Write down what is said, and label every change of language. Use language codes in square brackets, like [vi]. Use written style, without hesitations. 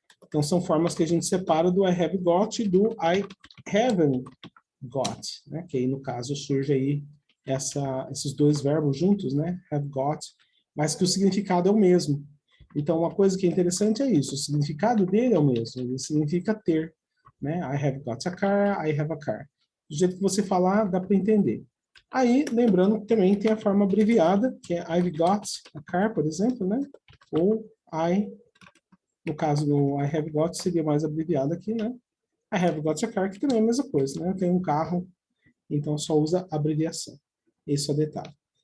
[pt] Então, são formas que a gente separa do [en] I have got [pt] e do [en] I haven't got, [pt] né? Que aí, no caso, surge aí esses dois verbos juntos, né? Have got, mas que o significado é o mesmo. Então, uma coisa que é interessante é isso, o significado dele é o mesmo, ele significa ter, né? [en] I have got a car, I have a car. [pt] Do jeito que você falar, dá para entender. Aí, lembrando que também tem a forma abreviada, que é [en] I've got a car, [pt] por exemplo, né? Ou no caso do [en] I have got, [pt] seria mais abreviado aqui, né? [en] I have got a car, [pt] que também é a mesma coisa, né? Eu tenho um carro, então só usa abreviação. Esse é o detalhe.